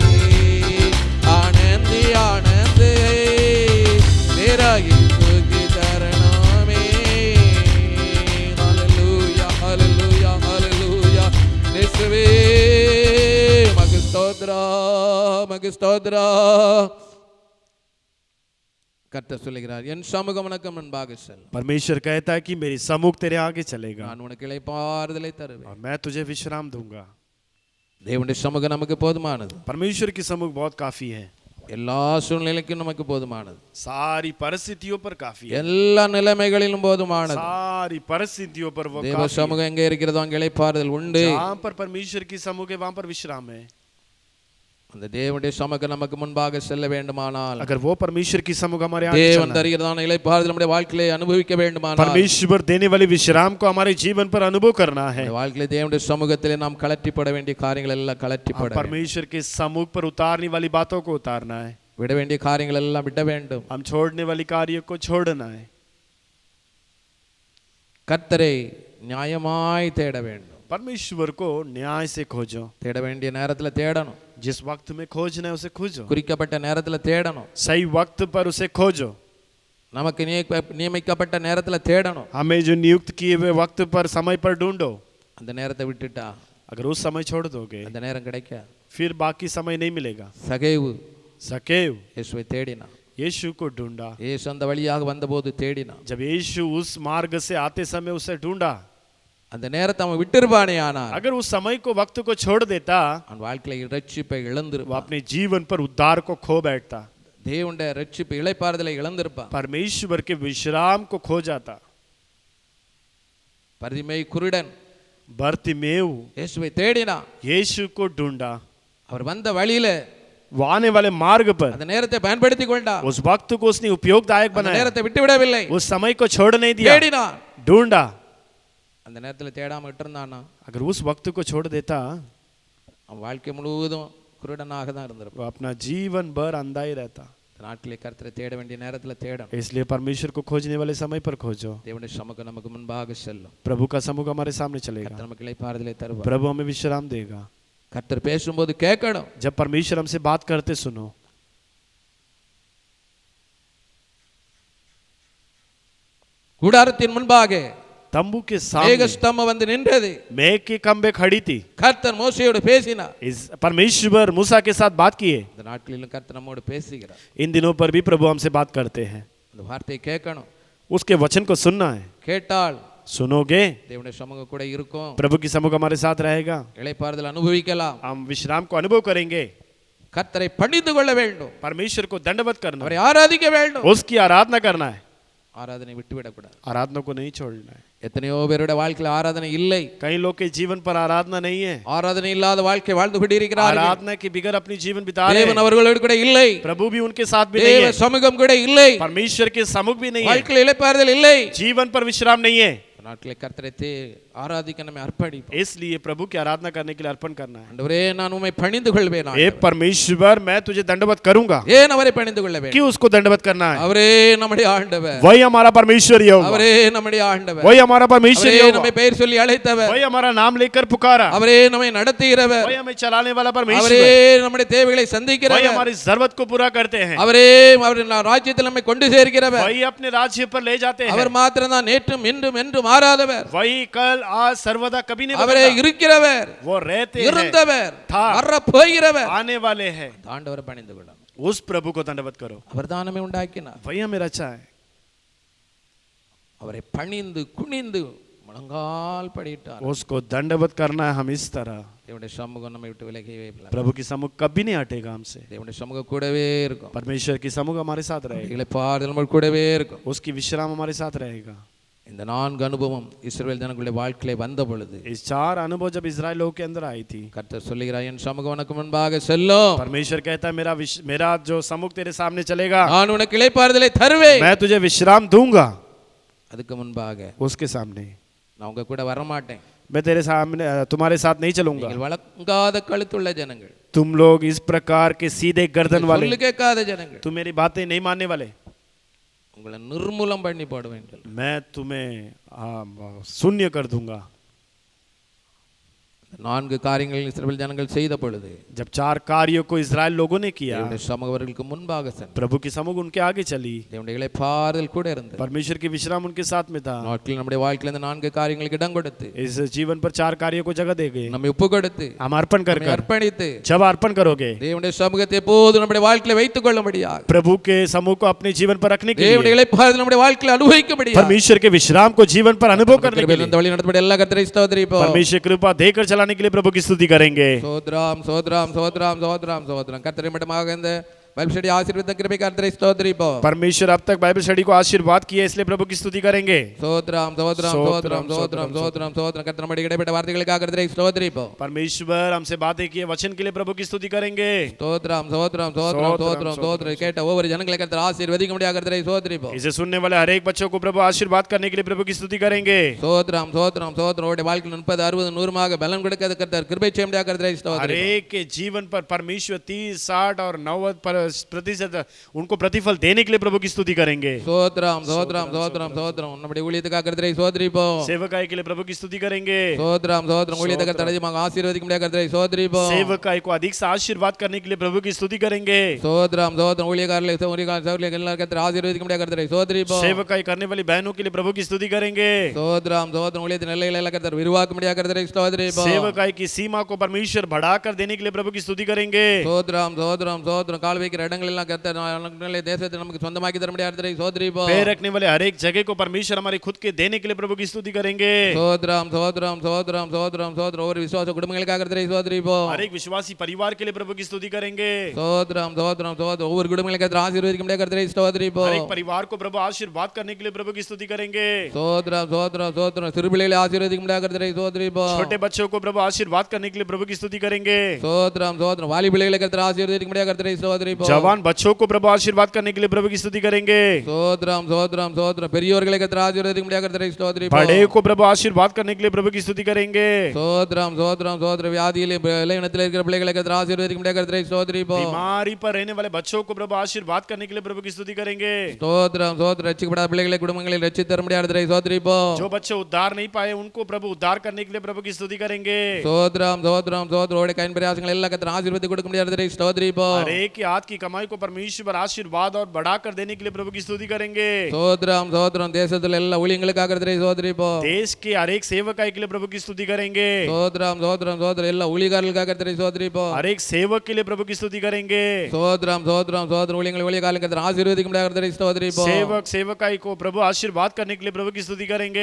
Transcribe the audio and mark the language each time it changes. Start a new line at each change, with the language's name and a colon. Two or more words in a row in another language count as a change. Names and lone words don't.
Hindi: आनंदी आनंद है मेरा यीशु के चरणों में हालेलुया हालेलुया हालेलुया यीशुवे मग स्तोत्रा
Tamil: கர்த்தர் சொல்லுகிறார் என் சமூகம் உனக்கு முன்பாக செல்லும்
Hindi: परमेश्वर कहता है कि मेरी सम्मुख तेरे आगे चलेगा
Tamil: நான் உனக்கு இளைப்பாறுதலை
Hindi: और
Tamil: தருவேன்
Hindi: मैं तुझे विश्राम दूंगा।
Tamil: தேவனுடைய சமூகம் நமக்கு போதுமானது
Hindi: परमेश्वर की सम्मुख बहुत काफी है,
Tamil: எல்லா சூழ்நிலைக்கும் நமக்கு போதுமானது
Hindi: सारी परिस्थितियों पर काफी है,
Tamil: எல்லா நிலைமைகளிலும் போதுமானது
Hindi: सारी परिस्थितियों पर वो
Tamil: தேவ
Hindi: काफी है।
Tamil: சமூகம் எங்கே இருக்கிறதோ அங்கே இளைப்பாறுதல் உண்டு
Hindi: जहाँ पर परमेश्वर की सम्मुख है वहाँ पर विश्राम है।
Tamil: அந்த தேவனுடைய சமூகம் நமக்கு முன்பாக செல்ல வேண்டுமானால்
Hindi: अगर वो परमेश्वर की सम्मुख हमारे आगे
Tamil: தேவன்
Hindi: चलना है,
Tamil: தருகிறதான இளைப்பாறுதல் நம்முடைய வாழ்க்கையிலே அனுபவிக்க வேண்டுமானால்
Hindi: परमेश्वर देने वाले विश्राम को हमारे जीवन पर अनुभव करना है,
Tamil: நம்முடைய வாழ்க்கையிலே தேவனுடைய சமூகத்திலே நாம் கலற்றிப்பட வேண்டிய காரியங்கள் எல்லாம் கலற்றிப்பட வேண்டும்.
Hindi: परमेश्वर के सम्मुख पर उतारने वाली बातों को उतारना है,
Tamil: விட வேண்டிய காரியங்கள் எல்லாம் விட வேண்டும்.
Hindi: हम छोड़ने वाली कार्यों को छोड़ना है।
Tamil: கர்த்தரை நியாயமாய் தேட வேண்டும்.
Hindi: परमेश्वर को न्याय से खोजो,
Tamil: தேட வேண்டிய நேரத்துல தேடணும்.
Hindi: जिस वक्त में खोजना है उसे खोजो,
Tamil: குறிக்கப்பட்ட நேரத்துல தேடணும்.
Hindi: सही वक्त पर उसे खोजो,
Tamil: நமக்கு நியமிக்கப்பட்ட நேரத்துல தேடணும்.
Hindi: हमें जो नियुक्त किए हुए वक्त पर समय पर ढूंढो।
Tamil: அந்த நேரத்தை விட்டுட்டா
Hindi: अगर उस समय छोड़ दोगे
Tamil: அந்த நேரம் கிடைக்காது.
Hindi: फिर बाकी समय नहीं मिलेगा।
Tamil: சகேவு
Hindi: सकेव
Tamil: இயேசுவை தேடினான்.
Hindi: यीशु को ढूंढा,
Tamil: இயேசு அந்த வழியாக வந்தபோது தேடினான்.
Hindi: जब यीशु उस मार्ग से आते समय उसे ढूंढा,
Tamil: அந்த நேரத்தை அவன் விட்டுருப்பானே ஆனால்
Hindi: अगर उस समय को वक्त को छोड़ देता
Tamil: அவன் வாழ்க்கையில ரட்சிப்பை
Hindi: वो
Tamil: இழந்திருப்பான்.
Hindi: अपने जीवन पर उद्धार को खो बैठता,
Tamil: தேவனுடைய ரட்சிப்பு இளைப்பாறுதலை இழந்திருப்பான்.
Hindi: परमेश्वर के विश्राम को खो जाता।
Tamil: பரிதிமேய் குருடன்
Hindi: बर्तिमेव
Tamil: இயேசுவை தேடினான்.
Hindi: यीशु को ढूंढा,
Tamil: அவர் வந்த வழியில
Hindi: वो आने वाले मार्ग पर
Tamil: அந்த நேரத்தை பயன்படுத்தி கொண்டான்.
Hindi: उस वक्त को उसने उपयोगदायक
Tamil: அந்த
Hindi: बनाया,
Tamil: நேரத்தை விட்டுவிடவில்லை.
Hindi: उस समय को छोड़ नहीं दिया,
Tamil: தேடினான்.
Hindi: ढूंढा।
Tamil: அந்த நேரத்துல தேடாம விட்டுருந்தானா
Hindi: अगर उस वक्त को छोड़ देता
Tamil: அவன் வாழ்க்கை முழுவதும் குருடனாக தான் இருந்திருப்பான்.
Hindi: वो अपना जीवन भर अंधा ही रहता।
Tamil: நாட்டிலே கர்த்தரை தேட வேண்டிய நேரத்துல தேடணும்.
Hindi: इसलिए परमेश्वर को खोजने वाले समय पर खोजो।
Tamil: தேவனுடைய சமூகம் நமக்கு முன்பாக செல்லும்.
Hindi: प्रभु का सम्मुख हमारे सामने चलेगा,
Tamil: கர்த்தர் நமக்கு இளைப்பாறுதலை தருவார்.
Hindi: प्रभु हमें विश्राम देगा।
Tamil: கர்த்தர் பேசும்போது கேட்கணும்.
Hindi: जब परमेश्वर हमसे बात करते सुनो।
Tamil: கூடாரத்தின் முன்பாக
Hindi: तंबू के
Tamil: மேக
Hindi: सामने
Tamil: ஸ்தம்பம் வந்து நின்றது.
Hindi: मेघ के खंबे खड़ी थी,
Tamil: கர்த்தர் மோசேயோடு பேசினார்.
Hindi: इस परमेश्वर मूसा के साथ बात किए।
Tamil: இந்த நாட்களிலும் கர்த்தர் நம்மோடு பேசுகிறார்.
Hindi: इन दिनों पर भी प्रभु हमसे बात करते हैं,
Tamil: அந்த வார்த்தையை கேட்கணும்.
Hindi: उसके वचन को सुनना है।
Tamil: கேட்டால்
Hindi: सुनोगे
Tamil: தேவனுடைய சமூகம் கூட இருக்கும்.
Hindi: प्रभु की सम्मुख हमारे साथ रहेगा,
Tamil: இளைப்பாறுதல் அனுபவிக்கலாம்.
Hindi: हम विश्राम को अनुभव करेंगे।
Tamil: கர்த்தரை பணிந்து கொள்ள வேண்டும்.
Hindi: परमेश्वर को दंडवत करना
Tamil: அவரை
Hindi: है,
Tamil: ஆராதிக்க வேண்டும்.
Hindi: उसकी आराधना करना है,
Tamil: ஆராதனை விட்டுவிடக்கூடாது.
Hindi: आराधना को नहीं छोड़ना है।
Tamil: எத்தனையோ பேருடைய வாழ்க்கையில ஆராதனை இல்லை.
Hindi: कई लोग के जीवन पर आराधना नहीं है,
Tamil: ஆராதனை இல்லாத வாழ்க்கை வாழ்ந்து கொண்டிருக்கிறார்கள்.
Hindi: आराधना के बिगर अपनी जीवन बिता रहे
Tamil: தேவன்
Hindi: हैं।
Tamil: அவர்களோடு கூட இல்லை.
Hindi: प्रभु भी उनके साथ भी नहीं
Tamil: தேவ
Hindi: है,
Tamil: சமூகம் கூட இல்லை.
Hindi: परमेश्वर के सम्मुख भी नहीं है,
Tamil: வாழ்க்கையில இளைப்பாறுதல் இல்லை.
Hindi: जीवन पर विश्राम नहीं है।
Tamil: நாட்களில் கர்த்தரை ஆராதிக்க நம்மை அர்ப்பணிப்போம்.
Hindi: इसलिए प्रभु की आराधना करने के लिए अर्पण करना है।
Tamil: ஆண்டவரே நான் உம்மை பணிந்து கொள்வேன்.
Hindi: हे परमेश्वर मैं तुझे दंडवत करूंगा।
Tamil: ஏன் அவரை பணிந்து கொள்ள வேண்டும்?
Hindi: क्यों उसको दंडवत करना है?
Tamil: அவரே நம்முடைய ஆண்டவர்,
Hindi: वही हमारा परमेश्वर होगा,
Tamil: அவரே நம்முடைய ஆண்டவர்,
Hindi: वही हमारा परमेश्वर
Tamil: அவரே
Hindi: होगा,
Tamil: நம்மை பெயர் சொல்லி அழைத்தவர்,
Hindi: वही हमारा नाम लेकर पुकारा,
Tamil: அவரே நம்மை நடத்துகிறவர்,
Hindi: वही हमें चलाने वाला
Tamil: அவரே
Hindi: परमेश्वर,
Tamil: நம்முடைய தேவைகளை
Hindi: वही
Tamil: சந்திக்கிறவர்,
Hindi: हमारी जरूरत को पूरा करते हैं,
Tamil: அவரே அவருடைய ராஜ்யத்தில் நம்மை கொண்டு சேர்க்கிறவர்,
Hindi: वही अपने राज्य पर ले जाते हैं,
Tamil: அவர் மாத்திரம் தான் நேற்றும் இன்றும் என்றும் மாறாதவர்,
Hindi: वही कल आज सर्वदा कभी नहीं
Tamil: அவரே
Hindi: बदलता,
Tamil: இருக்கிறவர்,
Hindi: वो रहते हैं,
Tamil: இருந்தவர்,
Hindi: था,
Tamil: வர போகிறவர்.
Hindi: आने वाले हैं।
Tamil: ஆண்டவரை பணிந்து கொள்ளும்.
Hindi: उस प्रभु को दंडवत करो,
Tamil: அவர் தான் நம்மை உண்டாக்கினார்.
Hindi: वही हमें रचा है।
Tamil: அவரை பணிந்து குனிந்து முழங்கால் படிட்டார்.
Hindi: उसको दंडवत करना है हम इस तरह।
Tamil: தேவனுடைய சமூகம் நம்மை விட்டு விலகவே இல்லை.
Hindi: प्रभु की समूह कभी नहीं हटेगा हमसे,
Tamil: தேவனுடைய சமூகம் கூடவே இருக்கும்.
Hindi: परमेश्वर की समूह हमारे साथ रहेगा,
Tamil: எங்களை பாடுதல் நம்ம கூடவே இருக்கும்.
Hindi: उसकी विश्राम हमारे साथ रहेगा।
Tamil: இந்த 4 அனுபவம் இஸ்ரவேல் ஜனங்களுடைய வாழ்க்கையிலே வந்த பொழுது
Hindi: इस 4 अनुभव जब इजराइल लोगों के अंदर आई थी,
Tamil: கர்த்தர் சொல்லுகிறார், என் சமூகம் உனக்கு முன்பாக செல்லும்,
Hindi: परमेश्वर कहता है मेरा जो सम्मुख तेरे सामने चलेगा,
Tamil: நான் உனக்கு இளைப்பாறுதலை தருவேன்.
Hindi: मैं तुझे विश्राम दूंगा।
Tamil: அதுக்கு முன்பாக
Hindi: उसके सामने
Tamil: நான் உங்க கூட வர மாட்டேன்.
Hindi: मैं तेरे सामने तुम्हारे साथ नहीं चलूंगा।
Tamil: நீங்கள் வளங்காத கழுத்துள்ள ஜனங்கள்,
Hindi: तुम लोग इस प्रकार के सीधे गर्दन वाले,
Tamil: சொல்லு கேட்காத ஜனங்கள்,
Hindi: तुम मेरी बातें नहीं मानने वाले,
Tamil: உங்களை நிர்மூலம் பண்ணி போடுவேன்.
Hindi: मैं तुम्हें शून्य कर दूंगा।
Tamil: 4 காரியங்கள் இஸ்ரவேல் ஜனங்கள் செய்த பொழுது
Hindi: जब 4 कार्यों को इजराइल लोगों ने किया,
Tamil: தேவனுடைய சமூகம் அவர்களுக்கு முன்பாக சென்றது.
Hindi: प्रभु की समूह उनके आगे चली,
Tamil: தேவனுடைய இளைப்பாறுதல் கூட இருந்தது.
Hindi: परमेश्वर की विश्राम उनके साथ में था।
Tamil: நாட்களில் நம்முடைய வாழ்க்கையில் இந்த 4 காரியங்களுக்கு இடம் கொடுத்து,
Hindi: इस जीवन पर 4 कार्यों को जगह देंगे,
Tamil: நம்மை ஒப்பு கொடுத்து,
Hindi: हम अर्पण कर
Tamil: நம்மை அர்ப்பணித்து,
Hindi: जब अर्पण करोगे
Tamil: தேவனுடைய சமூகத்தை எப்போது நம்முடைய வாழ்க்கையில வைத்துக் கொள்ளும்படியாக,
Hindi: प्रभु के समूह को अपने जीवन पर रखने के
Tamil: தேவனுடைய
Hindi: लिए,
Tamil: இளைப்பாறுதல் நம்முடைய வாழ்க்கையில அனுபவிக்கும்படியாக,
Hindi: परमेश्वर के विश्राम को जीवन पर अनुभव करने के लिए,
Tamil: இந்த வழி நடத்தப்பட எல்லா கர்த்தரை ஸ்தோத்திரிப்போம்.
Hindi: परमेश्वर कृपा देकर चलाने के लिए प्रभु की स्तुति करेंगे।
Tamil: சோத்ராம் சோத்ராம் சோத்ராம் சோத்ராம் சோத்ராம். கர்த்தரை மட்டுமாக இந்த
English: Bible study
Tamil: ஆசீர்வாத கிருபை கர்த்தரை ஸ்தோத்திரிப்போம்.
Hindi: परमेश्वर अब तक
English: Bible study
Hindi: को आशीर्वाद किया, इसलिए प्रभु की स्तुति करेंगे।
Tamil: சோத்ராம் சோத்ராம் சோத்ராம் சோத்ராம் சோத்ராம் சோத்ராம். கர்த்தர் நம்முடைய இடைப்பட்ட வார்த்தைகளுக்காக கர்த்தரை ஸ்தோத்திரிப்போம்.
Hindi: परमेश्वर हमसे बातें किए वचन के लिए प्रभु की स्तुति करेंगे।
Tamil: சோத்ராம் சோத்ராம் சோத்ராம் சோத்ராம் சோத்ராம். கேட்ட ஒவ்வொரு ஜனங்களை கர்த்தர் ஆசீர்வதிக்க முடியாக கர்த்தரை ஸ்தோத்திரிப்போம்.
Hindi: इसे सुनने वाले हर एक बच्चों को प्रभु आशीर्वाद करने के लिए प्रभु की स्तुति करेंगे।
Tamil: சோத்ராம் சோத்ராம் சோத்ராம். உடைய வாழ்க்கையில் 30 60 100 பலன் கொடுக்க கர்த்தர் கிருபை செய்ய முடியாக கர்த்தரை
Hindi: हर
Tamil: ஸ்தோத்திரிப்போம்.
Hindi: एक के जीवन पर परमेश्वर 30 60 और 90% उनको प्रतिफल देने के लिए प्रभु की स्तुति करेंगे।
Tamil: சோத்ராம் சோத்ராம் சோத்ராம் சோத்ராம். நம்முடைய ஊழியத்துக்காக கர்த்தரை ஸ்தோத்திரிப்போம்.
Hindi: सेवकाई के लिए प्रभु की स्तुति करेंगे।
Tamil: சோத்ராம் சோத்ராம். ஊழியத்துக்காக தடஜமாக ஆசீர்வதிக்க முடியாக கர்த்தரை ஸ்தோத்திரிப்போம்.
Hindi: सेवकाई को अधिक से आशीर्वाद करने के लिए प्रभु की स्तुति करेंगे।
Tamil: சோத்ராம் சோத்ராம். ஊழியக்காரர்களை எல்லாரும் கர்த்தர் ஆசீர்வதிக்க முடியாக கர்த்தரை ஸ்தோத்திரிப்போம்.
Hindi: सेवकाई करने वाली बहनों के लिए प्रभु की स्तुति करेंगे।
Tamil: சோத்ராம் சோத்ராம். ஊழியத்தின் எல்லைகளை எல்லாம் கர்த்தர் விரிவாக்க முடியாக கர்த்தரை ஸ்தோத்திரிப்போம்.
Hindi: सेवकाई की सीमा को परमेश्वर बढ़ाकर देने के लिए प्रभु की स्तुति करेंगे।
Tamil: சோத்ராம் சோத்ராம் சோத்ராம். கால் வைக்கிற இடங்கள் எல்லாம் கர்த்தர் தேசத்தை நமக்கு சொந்தமாக்கி தர முடியாக கர்த்தரை ஸ்தோத்திரிப்போம்.
Hindi: पैर रखने वाले हर एक जगह को परमेश्वर हमारे खुद के देने के लिए प्रभु की स्तुति करेंगे।
Tamil: சோத்ராம் சோத்ராம் சோத்ராம் சோத்ராம் சோத்ராம். ஒரு விசுவாச குடும்பங்களுக்காக கர்த்தரை ஸ்தோத்திரிப்போம்.
Hindi: हर एक विश्वासी परिवार के लिए प्रभु की स्तुति करेंगे।
Tamil: சோத்ராம் சோத்ராம் சோத்ராம். ஒவ்வொரு குடும்பங்களுக்காக கர்த்தர் ஆசீர்வதிக்க முடியாக கர்த்தரை
Hindi: हर
Tamil: ஸ்தோத்திரிப்போம்.
Hindi: एक परिवार को प्रभु आशीर्वाद करने के लिए प्रभु की स्तुति करेंगे।
Tamil: சோத்ராம் சோத்ராம் சோத்ராம். சிறுபிள்ளைகளை ஆசீர்வதிக்க முடியாக கர்த்தரை ஸ்தோத்திரிப்போம்.
Hindi: छोटे बच्चों को प्रभु आशीर्वाद करने के लिए प्रभु की स्तुति करेंगे।
Tamil: சோத்ராம் சோத்ராம். வாலி பிள்ளைகளை கர்த்தர் ஆசீர்வதிக்க முடியாக கர்த்தரை ஸ்தோத்திரிப்போம்.
Hindi: जवान बच्चों को प्रभु आशीर्वाद करने के लिए प्रभु की स्तुति करेंगे।
Tamil: சோத்ராம் சோத்ராம் சோத்ராம். பெரியோர்களை கர்த்தர் ஆசீர்வதிக்க முடியாக கர்த்தரை ஸ்தோத்திரிப்போம்.
Hindi: बड़े को प्रभु आशीर्वाद करने के लिए प्रभु की स्तुति करेंगे।
Tamil: சோத்ராம் சோத்ராம் சோத்ராம். வியாதியிலே பலவீனத்திலே இருக்கிற பிள்ளைகளை கர்த்தர் ஆசீர்வதிக்க முடியாக கர்த்தரை ஸ்தோத்திரிப்போம்.
Hindi: बीमारी पर रहने वाले बच्चों को प्रभु आशीर्वाद करने के लिए प्रभु की स्तुति करेंगे।
Tamil: சோத்ராம் சோத்ராம். ரட்சிக்கப்படாத பிள்ளைகளை குடும்பங்களில் ரட்சித்து தர முடியாக கர்த்தரை ஸ்தோத்திரிப்போம்.
Hindi: जो बच्चे उद्धार नहीं पाए उनको प्रभु उद्धार करने के लिए प्रभु की स्तुति करेंगे।
Tamil: சோத்ராம் சோத்ராம் சோத்ராம். உடைய கையின் பிரயாசங்கள் எல்லாம் கர்த்தர் ஆசீர்வதித்து கொடுக்க முடியாக கர்த்தரை ஸ்தோத்திரிப்போம்.
Hindi: हर एक के हाथ की कमाई को परमेश्वर आशीर्वाद और बढ़ाकर देने के लिए प्रभु की स्तुति करेंगे।
Tamil: சோத்ராம் சோத்ராம். தேசத்துல எல்லா ஊழியங்களுக்காக கர்த்தரை ஸ்தோத்திரிப்போம்.
Hindi: देश के हर एक सेवकाई के लिए प्रभु की स्तुति करेंगे।
Tamil: சோத்ராம் சோத்ராம் சோத்ராம். எல்லா ஊழியக்காரர்களுக்காக கர்த்தரை ஸ்தோத்திரிப்போம்.
Hindi: हर एक सेवक के लिए प्रभु की स्तुति करेंगे।
Tamil: சோத்ராம் சோத்ராம் சோத்ராம். ஊழியங்கள் ஊழியக்காரர்களுக்கு கர்த்தர் ஆசீர்வதிக்க முடியாக கர்த்தரை ஸ்தோத்திரிப்போம்.
Hindi: सेवक सेवकाई को प्रभु आशीर्वाद करने के लिए प्रभु की स्तुति करेंगे।